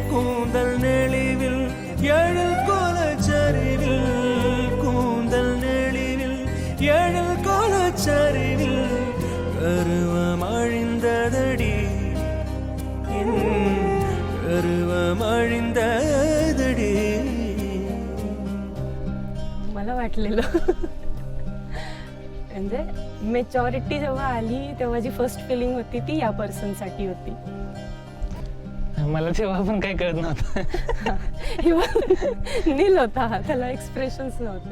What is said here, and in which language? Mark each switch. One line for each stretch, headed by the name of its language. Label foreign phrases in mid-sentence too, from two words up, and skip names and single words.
Tamil: கூந்தல் நெளிவில் எழில் கோலச்சரிவில், கூந்தல் நெளிவில் எழில் கோலச்சரிவில் கருவம் அழிந்ததடி, கருவம் அழிந்ததடி.
Marathi: मला वाटलेलं म्हणजे मेचॉरिटी जेव्हा आली तेव्हा जी
English: first feeling
Marathi: होती ती या पर्सनसाठी होती. मला तेव्हा पण काही कळत नव्हतं. नील होता हा, त्याला एक्सप्रेशन्स नव्हते.